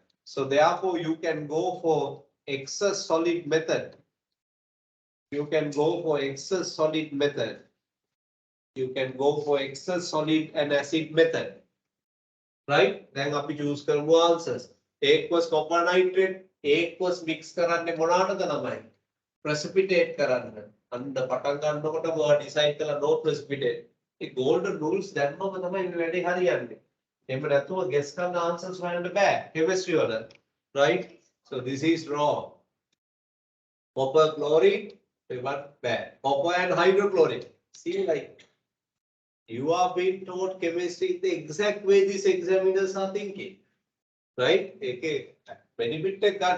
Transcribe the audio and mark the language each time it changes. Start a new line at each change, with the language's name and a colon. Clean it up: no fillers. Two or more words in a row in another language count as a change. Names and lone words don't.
English: So therefore you can go for excess solid method. You can go for excess solid method. You can go for excess solid and acid method. Right? Then
Sinhala: අපි choose කරමු answers.
English: aqueous copper nitrate, aqueous mix
Sinhala: කරන්නේ මොනවාටද ළමයි? Precipitate කරන්න. අන්න පටන් ගන්නකොට මොකද decide කළා
English: no precipitate.
Sinhala: ඒ
English: golden rules
Sinhala: දැම්මම තමයි මේ වැඩේ හරියන්නේ. එහෙම නැතුව guess කරන answers හොයන්න බෑ chemistry වල.
English: Right? So this is wrong. Copper chloride, we want bad. Copper and hydrochloric. See, like you are being taught chemistry the exact way these examiners are thinking. Right? Okay. Benefit gun.